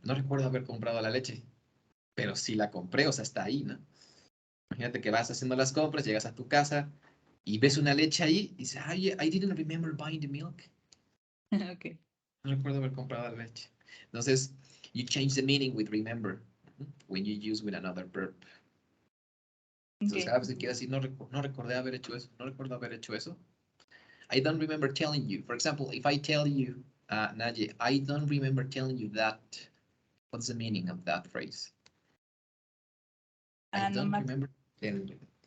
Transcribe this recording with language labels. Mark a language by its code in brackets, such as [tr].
[es] No recuerdo haber comprado la leche, pero sí la compré, o sea, está ahí, ¿no? Imagínate que vas haciendo las compras, llegas a tu casa y ves una leche ahí y dices, [en] I didn't remember buying the milk. Okay. [es] No recuerdo haber comprado la leche. Entonces, [en] you change the meaning with remember when you use with another verb. [es] Entonces, cada vez que quieras decir, no recordé haber hecho eso, no recuerdo haber hecho eso. [en] I don't remember telling you. For example, if I tell you, Nadia, I don't remember telling you that, what's the meaning of that phrase? I don't remember telling you.